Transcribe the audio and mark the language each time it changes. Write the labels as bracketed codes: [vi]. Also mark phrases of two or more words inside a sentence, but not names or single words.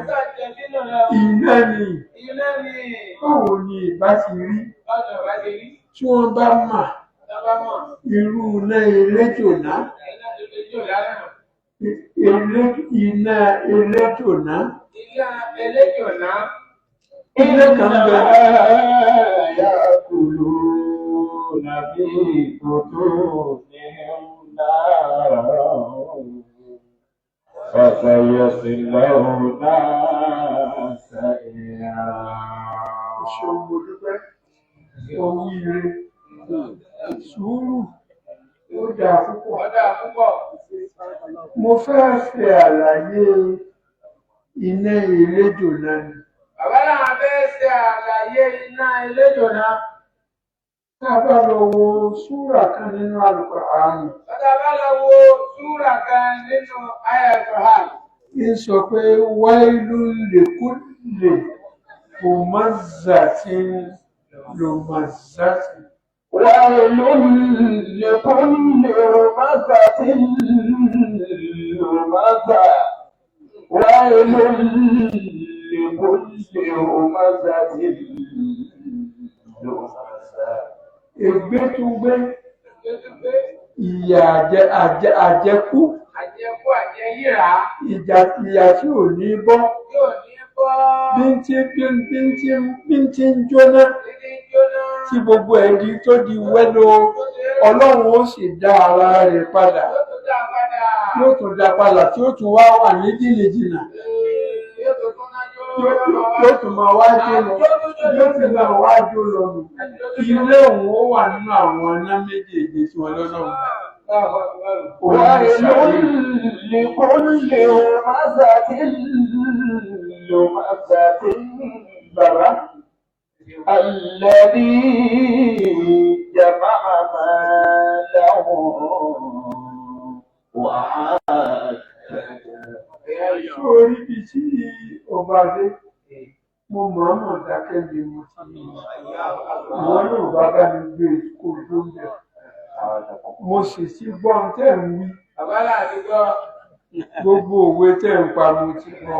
[yo] Iná ni. Báwo ni ìbá ti rí? Tí wọ́n bá mà irú iná eléjòná. Iná eléjòná. Ilé kan bẹ̀rẹ̀ [ar] يأكلون في بطونهم نارا وسيصلون سعيرا. [yo] Ṣòwò dúpẹ́, oríire, sùúrù, ó dáa púpọ̀. Mo fẹ́ ṣe àlàyé iná eléjò náà ni. Bàbá náà fẹ́ ṣe àlàyé iná eléjò náà. Tá a bá lọ wo súrà kan nínú Al-Qur'an. Tá a bá lọ wo súrà kan nínú Al-Qur'an. Ń sọ pé [ar] ويل لكل همزة لمزة. ويل لكل همزة لمزة ويل لكل همزة لمزة. [yo] Ègbé tún gbé ìyà àjẹkú. Àjẹyíra. Ìyà tí ò ní bọ́. Bí ń tí ń jóná. Tí gbogbo ẹ̀dí tó di wẹ́lò Ọlọ́run ó sì dá ara rẹ̀ padà. Yóò tún dá padà tí ó tún wá wà ní jìnnìjìnnà. Yóò tún máa wá jó lọ. Yóò tún máa wá jó lọ nù. Ilé òun ó wà nínú àwọn iná méjèèjì tí wọ́n lọ́lọ́run. [ar] ويل لكل همزة لمزة بلى الذي جمع ماله وعدده. [yo] Sórí ibi tí ọba dé, mo mọ̀ọ́mọ̀ dákẹ́ ni mo ti ní. Ìwọ náà bá bá mi gbé kó tó ń bẹ̀. Mo sì ti gbọ́ ohun tẹ́ ń wí. Àbálà ti gbọ́. Gbogbo òwe tẹ́ ń pa mo ti gbọ́.